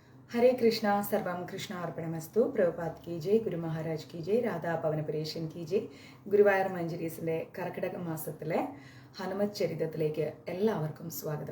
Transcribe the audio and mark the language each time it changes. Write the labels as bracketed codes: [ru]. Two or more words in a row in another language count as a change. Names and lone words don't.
[sa] हरे कृष्णा सर्वम कृष्ण अर्पणमस्तु. [hi] പ്രഭുപാദ് की जय, ഗുരു മഹാരാജ് की जय, രാധാ പവനപുരേഷൻ की जय. [ml] ഗുരുവായൂർ മഞ്ജരീസിന്റെ കർക്കിടക മാസത്തിലെ ഹനുമത് ചരിതത്തിലേക്ക് എല്ലാവർക്കും സ്വാഗതം.